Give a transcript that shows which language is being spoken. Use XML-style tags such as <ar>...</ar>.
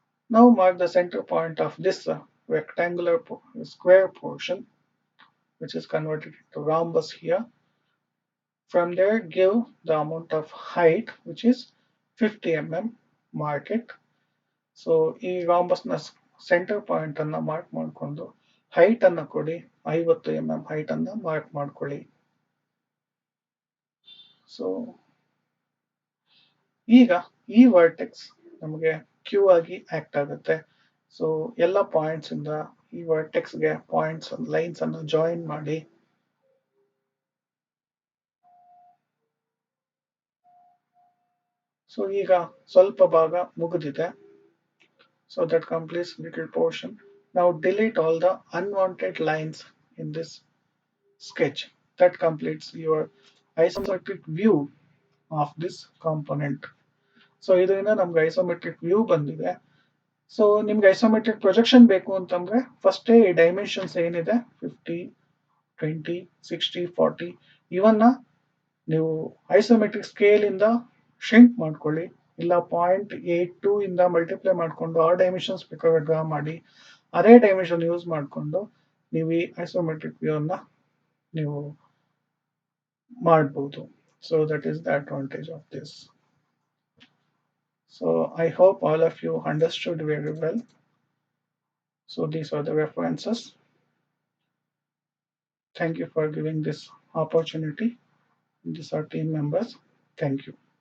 <en>Now mark the center point of this rectangular square portion, which is converted into rhombus here. From there, give the amount of height, which is 50 mm. Mark it.</en> <kn>So ಈ rhombus ನ centre point ಅನ್ನ mark ಮಾಡಿಕೊಂಡು height ಅನ್ನ ಕೊಡಿ. 50 mm height ಅನ್ನ mark ಮಾಡ್ಕೊಳ್ಳಿ. So ಈಗ ಈ ವರ್ಟೆಕ್ಸ್ ನಮಗೆ ಕ್ಯೂ ಆಗಿ ಆಕ್ಟ್ ಆಗುತ್ತೆ. ಸೊ ಎಲ್ಲ ಪಾಯಿಂಟ್ಸ್ ಇಂದ ಈ ವರ್ಟೆಕ್ಸ್ಗೆ ಪಾಯಿಂಟ್ಸ್ ಲೈನ್ಸ್ ಅನ್ನು ಜಾಯಿನ್ ಮಾಡಿ. ಸೊ ಈಗ ಸ್ವಲ್ಪ ಭಾಗ ಮುಗಿದಿದೆ.</kn> <en>So that completes little portion. Now delete all the unwanted lines in this sketch. That completes your isometric view of this component.</en> <kn>So ಇದರಿಂದ ನಮ್ಗೆ ಐಸೋಮೆಟ್ರಿಕ್ ವ್ಯೂ ಬಂದಿದೆ. ಸೊ ನಿಮ್ಗೆ ಐಸೋಮೆಟ್ರಿಕ್ ಪ್ರೊಜೆಕ್ಷನ್ ಬೇಕು ಅಂತಂದ್ರೆ ಫಸ್ಟೇ ಈ ಡೈಮೆನ್ಷನ್ಸ್ ಏನಿದೆ 50 20 60 40 ಇವನ್ನ ನೀವು ಐಸೋಮೆಟ್ರಿಕ್ ಸ್ಕೇಲ್ ಇಂದ ಶಿಂಕ್ ಮಾಡ್ಕೊಳ್ಳಿ. ಇಲ್ಲ 0.82 ಇಂದ ಮಲ್ಟಿಪ್ಲೈ ಮಾಡಿಕೊಂಡು ಆ ಡೈಮೆನ್ಷನ್ಸ್ ಬೇಕಾದ್ರೆ ಡ್ರಾ ಮಾಡಿ ಅದೇ ಡೈಮೆನ್ಷನ್ ಯೂಸ್ ಮಾಡಿಕೊಂಡು ನೀವು ಈ ಐಸೋಮೆಟ್ರಿಕ್ ವ್ಯೂ ಅನ್ನ ನೀವು ಮಾಡಬಹುದು.</kn> <en>So that is the advantage of this. So I hope all of you understood very well. So these are the references. Thank you for giving this opportunity. These are team members. Thank you.</en>